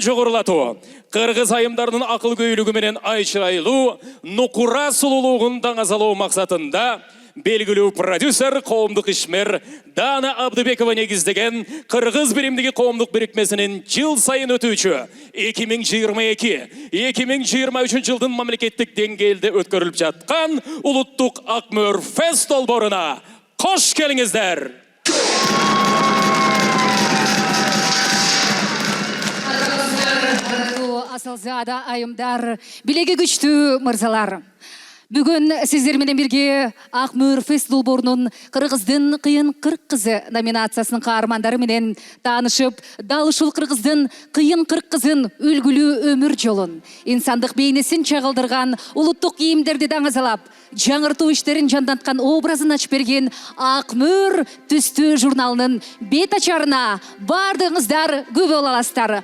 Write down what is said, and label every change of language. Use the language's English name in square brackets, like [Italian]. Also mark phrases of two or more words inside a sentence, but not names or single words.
[Kyrgyz] жогорулатуу, Кыргыз айымдарынын акыл көйлүгү менен айчырайлуу, нукура сулуулугун даңазалоо максатында белгилүү продюсер, коомдук ишмер Дана Абдыбекова негиздеген Кыргыз биримдиги коомдук бирикмесинин жыл сайын өтүүчү 2022-2023 жылдын мамлекеттик деңгээлде өткөрүлүп жаткан улуттук Акмөр фест долбооруна кош келиңиздер. Асылзада айымдар, билеги күчтүү мырзалар. Бүгін сіздер менен бирге Акмөр фест долбоорунун Кыргыздын кыйын 40 кызы номинациясынын каармандары менен таанышып, дал ушул Кыргыздын кыйын 40 кызын үлгүлүү өмүр жолун, инсандык бейнесин чагылдырган улуттук кийимдерди даңазалап, жаңыртуу иштерин жанданткан образын ачып берген Акмөр түстүү журналынын бет ачарына бардыгыңыздар күбө боло аласыздар.